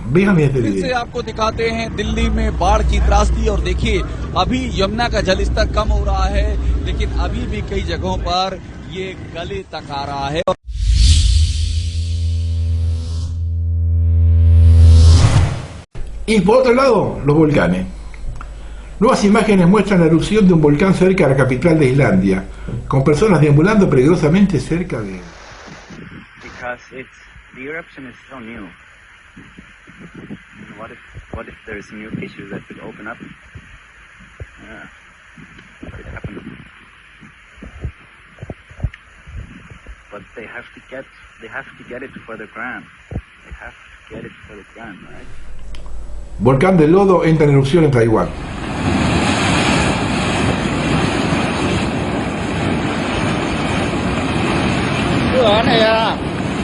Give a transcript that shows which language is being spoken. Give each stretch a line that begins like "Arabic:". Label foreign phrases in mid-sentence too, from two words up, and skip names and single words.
Spanish: Vean este
Hindi: फिर से
Spanish: video.
Hindi: आपको दिखाते हैं दिल्ली में बाढ़ की त्रासदी और देखिए अभी यमुना का जलस्तर कम हो रहा है लेकिन अभी भी कई जगहों पर ये गले तक आ रहा है।
Spanish: Y por otro lado, los volcanes. Nuevas imágenes muestran la erupción de un volcán cerca de la capital de Islandia, con personas deambulando peligrosamente cerca de él.
English: Because the eruption is so new. What if there's new issues that could open up? Yeah. What could happen? But they have to get it for the ground. They have to get it for the ground, right?
Spanish: Volcán de lodo entra en erupción en Taiwán.
Hindi: है यार